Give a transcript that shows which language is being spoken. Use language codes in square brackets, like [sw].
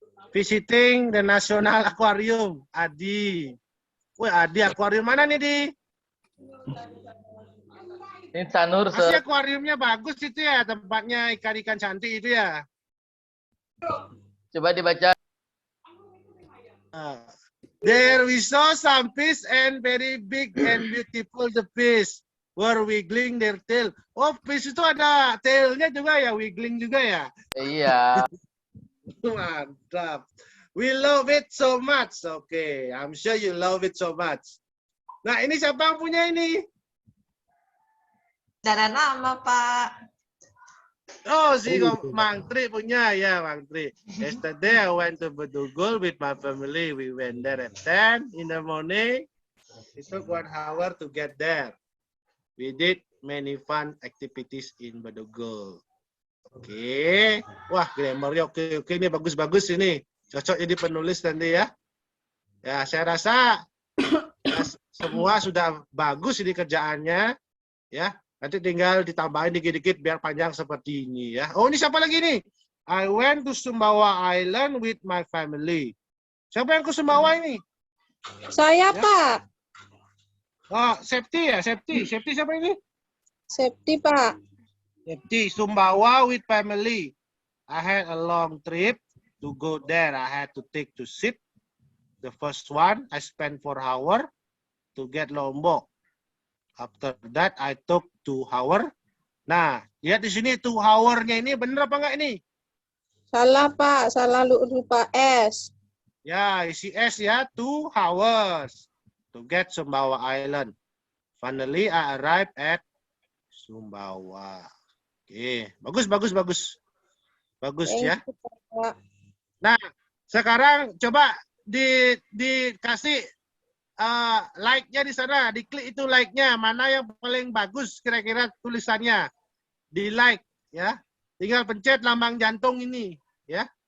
[en] Visiting the National Aquarium. Adi. [id] Wah, Adi akuarium mana nih, Di? Ini Sanur, Masih akuariumnya bagus itu ya, tempatnya ikan-ikan cantik itu ya. coba dibaca. [en] There we saw some fish and very big and beautiful the fish were wiggling their tail. [id] Oh, fish itu ada tailnya juga ya, wiggling juga ya. Iya. Mantap. [en] We love it so much. Okay, I'm sure you love it so much. [id] Nah, ini siapa yang punya ini? Dan nama, Pak. Oh, si Mang Tri punya ya, Mang Tri. [en] Yesterday I went to Bedugul with my family. We went there at 10 in the morning. It took 1 hour to get there. We did many fun activities in Bedugul. [id] Oke. Wah, grammarnya oke. Ini bagus-bagus ini. Cocok jadi penulis nanti ya. Ya, saya rasa ya, semua sudah bagus ini kerjaannya. Ya, nanti tinggal ditambahin dikit-dikit biar panjang seperti ini ya. Oh, ini siapa lagi nih? [en] I went to Sumbawa Island with my family. [id] Siapa yang ke Sumbawa ini? Saya, Ya. Pak. Oh, Septi ya, Septi. Septi siapa ini? Septi, Pak. [en] Septi, Sumbawa with family. I had a long trip to go there. I had to take to ship. The first one, I spent 4 hours to get Lombok. After that, I took 2 hours. [id] Nah, lihat di sini 2 hour-nya ini bener apa enggak ini? Salah, Pak. Salah lupa S. Ya, isi S ya, [en] 2 hours to get Sumbawa Island. Finally, I arrived at Sumbawa. [id] Oke, bagus, bagus, bagus. Bagus ya. [en] Thank you, Pak. [id] Nah, sekarang coba dikasih like-nya di sana, diklik itu like-nya, mana yang paling bagus kira-kira tulisannya. Di like ya. Tinggal pencet lambang jantung ini ya.